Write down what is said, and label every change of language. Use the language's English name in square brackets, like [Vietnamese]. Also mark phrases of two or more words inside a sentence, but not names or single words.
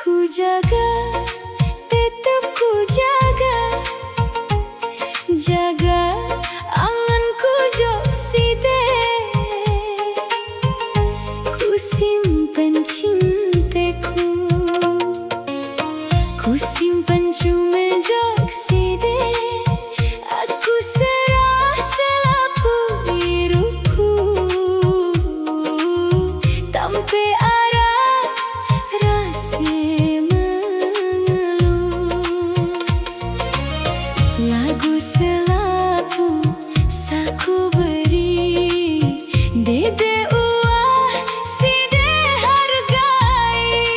[Indonesian] jaga, tetap ku jaga, jaga anganku [Sasak] jok side. [Indonesian] Ku simpan cintaku, ku simpan cuma [Sasak] jok side. [Indonesian] Aku serah selapu hidupku, tanpa arah rasa mengeluh. [Sasak] Lagu selapu saku beri, dede uah side hargai.